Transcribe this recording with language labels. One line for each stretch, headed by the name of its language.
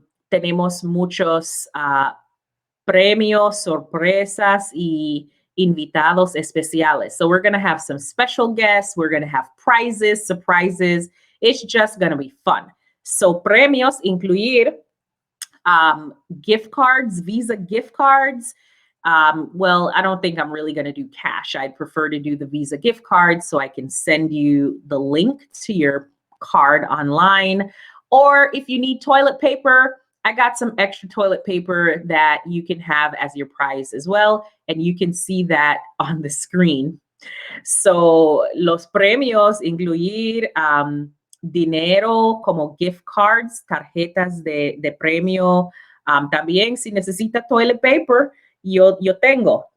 Spanish: Tenemos muchos premios, sorpresas y invitados especiales.
English: So, we're going to have some special guests. We're going to have prizes, surprises. It's just going to be fun. So,
Spanish: premios incluir
English: gift cards, Visa gift cards. Well, I don't think I'm really going to do cash. I'd prefer to do the Visa gift card so I can send you the link to your card online. Or if you need toilet paper, I got some extra toilet paper that you can have as your prize as well. And you can see that on the screen.
Spanish: So, los premios incluir dinero como gift cards, tarjetas de premio. También, si necesita toilet paper, yo tengo.